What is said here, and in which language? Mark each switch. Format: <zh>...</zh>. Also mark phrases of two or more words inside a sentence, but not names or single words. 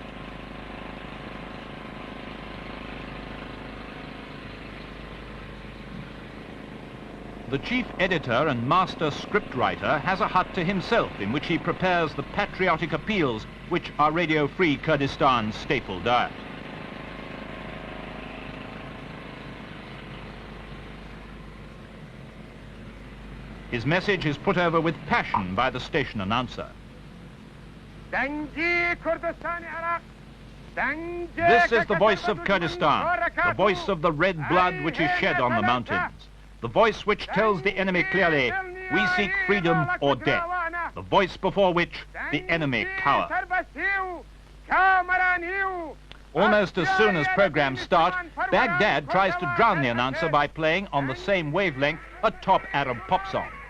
<en>The chief editor and master scriptwriter has a hut to himself in which he prepares the patriotic appeals which are Radio Free Kurdistan's staple diet. His message is put over with passion by the station announcer.</en> <ckb>Jەنگی کوردستانی عێراق.</ckb> <en>This is the voice of Kurdistan, the voice of the red blood which is shed on the mountains, the voice which tells the enemy clearly, we seek freedom or death, the voice before which the enemy cower. Almost as soon as programs start, Baghdad tries to drown the announcer by playing on the same wavelength a top Arab pop song.</en>